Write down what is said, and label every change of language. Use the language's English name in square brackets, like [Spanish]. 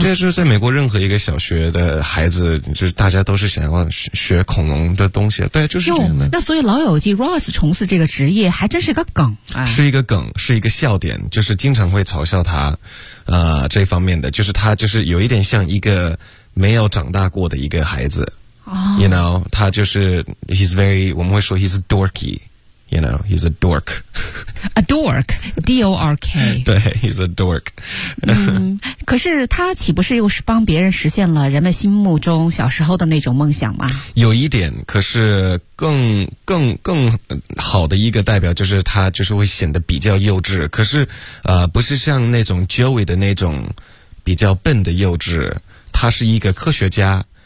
[Chinese] 这就是在美国任何一个小学的孩子，就是大家都是想要学恐龙的东西。对，就是这样的。那所以老友记 Ross 从事这个职业还真是个梗啊、哎！是一个梗，是一个笑点，就是经常会嘲笑他，这方面的，就是他就是有一点像一个没有长大过的一个孩子。 [English] You know, [Chinese] 他就是 [English] he's very, [Chinese] 我们会说 [English] he's dorky, you know, he's a dork. A dork, D-O-R-K. [Chinese] 对 [English] he's a dork. [Chinese] 可是他岂不是又是帮别人实现了人们心目中小时候的那种梦想吗？有一点，可是更好的一个代表就是他就是会显得比较幼稚，可是不是像那种 Joey 的那种比较笨的幼稚，他是一个科学家。